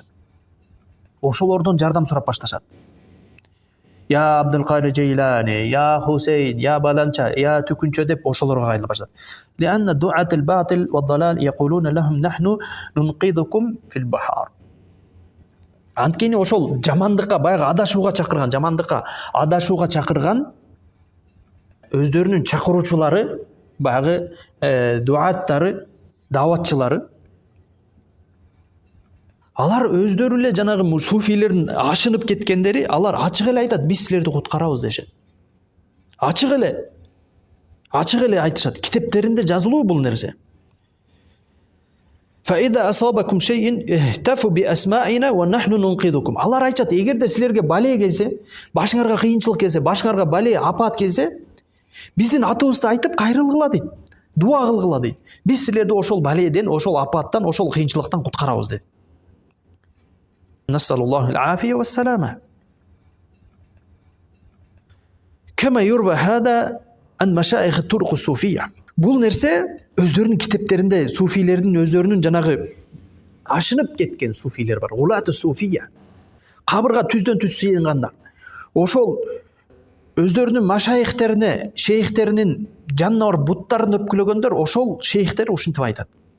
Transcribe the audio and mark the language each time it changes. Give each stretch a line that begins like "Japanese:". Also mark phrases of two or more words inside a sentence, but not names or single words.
Kyrgyz: Ошолордон жардам сурап башташат. يا عبد القادر جيلاني يا حسين يا بلانشا يا تكنشو деп ошолорго кайрылып баштат.
Arabic: لأن دعاة الباطل والضلال يقولون لهم نحن ننقذكم في البحار.
Kyrgyz: Анткени ошол жамандыкка, баягы адашууга чакырган өздөрүнүн чакыруучулары, баягы дуаттары, даватчылары, алар өздөрү эле жанагы суфийлердин ашынып кеткендери, алар ачык эле айтат, биз силерди куткарабыз дешет. Ачык эле айтышат. Китептеринде жазылуу бул нерсе.
Arabic: فإذا أصابكم شيء اهتفوا بأسماعنا ونحن ننقذكم.
Kyrgyz: Алар айтат, эгерде силерге бале келсе, башыңарга кыйынчылык келсе, башыңарга бале, апат келсе, биздин атыбызды айтып кайрылгыла дейт. Дуа кылгыла дейт. Биз силерди ошол баледен, ошол апаттан, ошол кыйынчылыктан куткарабыз дейт.
Arabic: نسأل الله العافية والسلامة. كما يروى هذا عن مشايخ الطرق الصوفية.
Kyrgyz: Бул нерсе өздөрүнүн китептеринде, суфилердин өздөрүнүн жанагы ашынып кеткен суфилер бар,
Arabic: غلاة الصوفية,
Kyrgyz: кабырга түздөн түз сыйынгандар. Ошол өздөрүнүн машайихтерине, шейхтеринин жанына барып буттарын өпкүлөгөндөр, ошол шейхтер ушинтип айтат.